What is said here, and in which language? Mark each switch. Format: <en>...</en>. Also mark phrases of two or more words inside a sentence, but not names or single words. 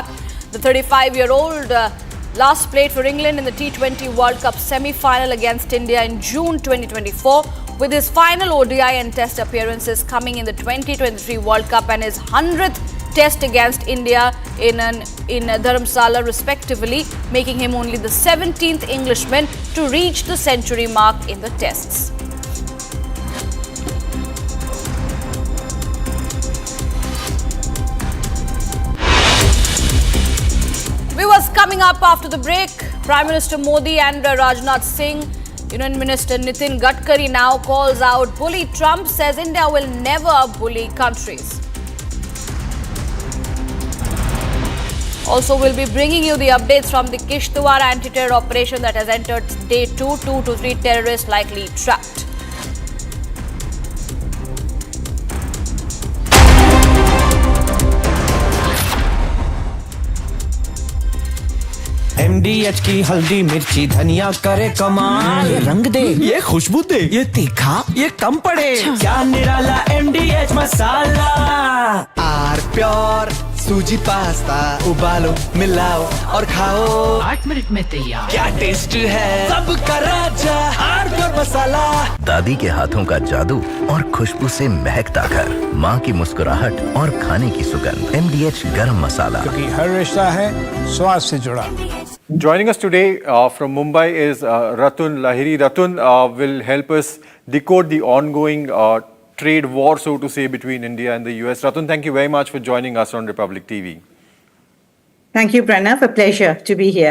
<en>The 35-year-old last played for England in the T20 World Cup semi-final against India in June 2024, with his final ODI and Test appearances coming in the 2023 World Cup and his 100th Test against India in Dharamsala respectively, making him only the 17th Englishman to reach the century mark in the Tests. Viewers, coming up after the break, Prime Minister Modi and Rajnath Singh, Union Minister Nitin Gadkari now calls out bully Trump, says India will never bully countries. Also, we'll be bringing you the updates from the Kishtwar anti-terror operation that has entered day 2. 2 to 3 terrorists likely trapped.</en> <hi>MDH की हल्दी मिर्ची धनिया करे कमाल, ये रंग दे, ये खुशबू दे, ये तीखा, ये कम पड़े, क्या निराला MDH मसाला। आर प्योर सूजी पास्ता उबालो मिलाओ और खाओ 8 मिनट में तैयार। क्या टेस्ट है सबका राजा हार्डवेयर मसाला। दादी के हाथों का जादू और खुशबू से महकता घर, माँ की मुस्कुराहट और खाने की सुगंध। MDH गरम मसाला, क्योंकि हर रिश्ता है स्वाद से जुड़ा।</hi> <en>Joining us today from Mumbai is Ratun Lahiri. Ratun will help us decode the ongoing trade war, so to say, between India and the US. Ratun, thank you very much for joining us on Republic TV. Thank you, Pranav. A pleasure to be here.</en>